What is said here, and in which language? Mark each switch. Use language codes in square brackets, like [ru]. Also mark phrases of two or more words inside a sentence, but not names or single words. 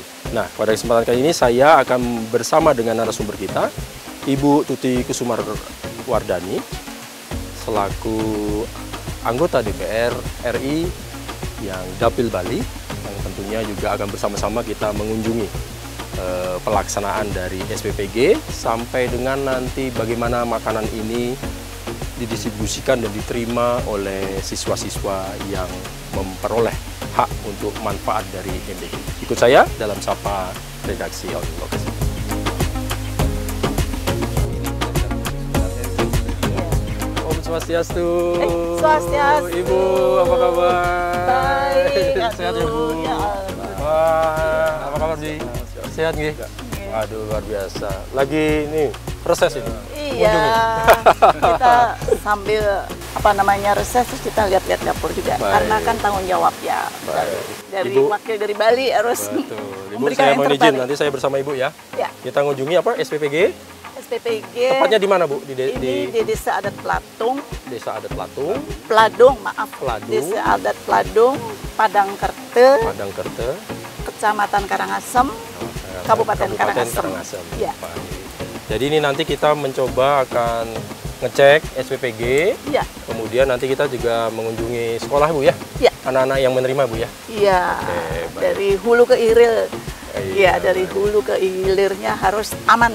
[id] Nah, pada kesempatan kali ini saya akan bersama dengan narasumber kita, Ibu Tuti Kusumarwardani, selaku anggota DPR RI yang Dapil Bali, yang tentunya juga akan bersama-sama kita mengunjungi pelaksanaan dari SPPG sampai dengan nanti bagaimana makanan ini didistribusikan dan diterima oleh siswa-siswa yang memperoleh hak untuk manfaat dari MBG. Ikut saya dalam Sapa Redaksi On Location. Om Swastiastu. Swastiastu. Ibu, apa kabar? Baik. Sehat ya, Bu? Ya. Wah, apa kabar, Ji? Sehat nggih? Waduh, luar biasa. Lagi ini reses ini. Iya. Kita sambil reses terus kita lihat-lihat dapur juga. Baik. Karena kan tanggung jawab ya. Baik. Dari Ibu, wakil dari Bali harus betul. Ibu, memberikan saya yang mohon izin terbaik. nanti saya bersama Ibu ya. Ya. Kita mengunjungi apa? SPPG. SPPG. Tepatnya di mana, Bu? Di Desa Adat Pelatung. Desa Adat Pelatung, Peladung, maaf. Peladung. Desa Adat Peladung, Padangkerte, Padangkerte, Kecamatan Karangasem, Kabupaten Karangasem. Ya. Baik. Jadi ini nanti kita mencoba akan ngecek SPPG, Iya. kemudian nanti kita juga mengunjungi sekolah, Bu ya? Iya. Anak-anak yang menerima, Bu ya? Iya. Oke, baik. Dari hulu ke hilir. Iya, Iya, dari baik. hulu ke hilirnya harus aman.